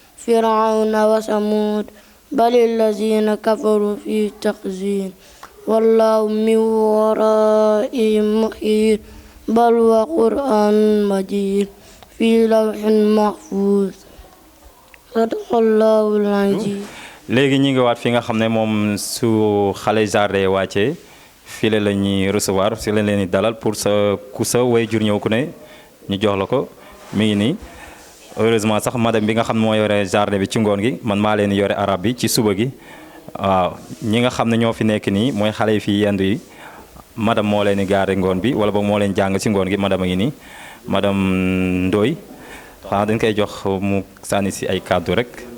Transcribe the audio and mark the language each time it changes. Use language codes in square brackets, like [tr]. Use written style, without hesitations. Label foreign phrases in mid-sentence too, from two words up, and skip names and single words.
[ar] فرعون وثمود بل الذين كفروا في تخزين والله من ورائهم محيط بل وقرآن مجيد في لوح محفوظ صدق الله العظيم. [wo] léegi ñi ngi waat fi nga xam ne moom su xale jardin wàccee fii la ñuy recevoir fi la leen di dalal pour ku sa way jur ñëw ku ne ñu jox la ko mi ngi nii. heureusement sax madame bi nga xam ne moo yore jardin bi ci ngoon gi man maa leen yore arab bi ci suba gi waaw ñi nga xam ne ñoo fi nekk nii mooy xale yi fii yendu yi madame moo leen di gaare ngoon bi wala boog moo leen jàng ci ngoon gi madame a ngi nii madame Ndoye xanaa dañ koy jox mu sànni si ay kàddu rek.